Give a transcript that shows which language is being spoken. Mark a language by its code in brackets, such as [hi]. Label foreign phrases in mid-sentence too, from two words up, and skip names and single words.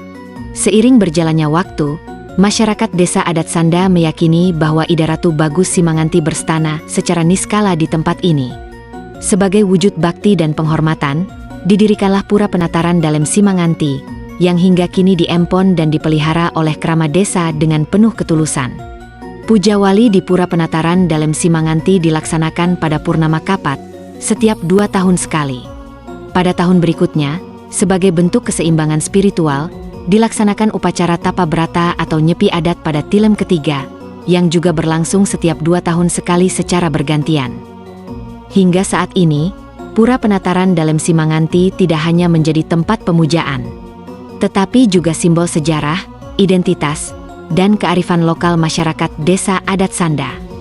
[id] Seiring berjalannya waktu, masyarakat Desa Adat Sanda meyakini bahwa Ida Ratu Bagus Simanganti berstana secara niskala di tempat ini. Sebagai wujud bakti dan penghormatan, didirikanlah Pura Penataran Dalem Simanganti, yang hingga kini diempon dan dipelihara oleh keramat desa dengan penuh ketulusan. Puja wali di Pura Penataran Dalem Simanganti dilaksanakan pada Purnama Kapat, setiap 2 tahun sekali. Pada tahun berikutnya, sebagai bentuk keseimbangan spiritual, dilaksanakan upacara tapa brata atau nyepi adat pada tilem ketiga, yang juga berlangsung setiap 2 tahun sekali secara bergantian. Hingga saat ini, Pura Penataran Dalem Simanganti tidak hanya menjadi tempat pemujaan, tetapi juga simbol sejarah, identitas, dan kearifan lokal masyarakat Desa Adat Sanda.